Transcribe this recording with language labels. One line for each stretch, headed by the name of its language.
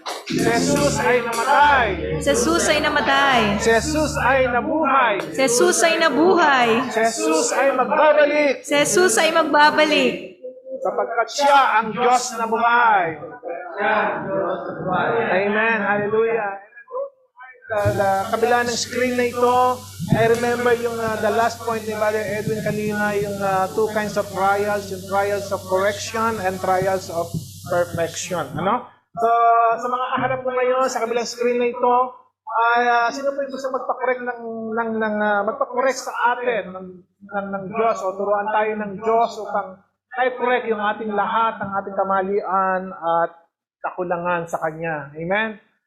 Filipino: Jesus ay namatay. Jesus ay namatay. Jesus ay nabuhay. Jesus ay nabuhay. Jesus ay magbabalik. Jesus ay magbabalik. Sapagkat siya ang Diyos na buhay. Amen. Hallelujah.
English: The
Filipino: kabila ng screen na ito,
English: I remember yung the last point ni Brother Edwin kanina, yung two kinds of trials, yung trials of correction and trials of perfection.
Filipino: So, sa mga kaharap ko ngayon, sa kabilang screen na ito, sino po yung gusto magpa-correct sa atin ng Diyos o turuan tayo ng Diyos upang tayo correct yung ating lahat, ang ating kamalian at kakulangan sa Kanya. Amen?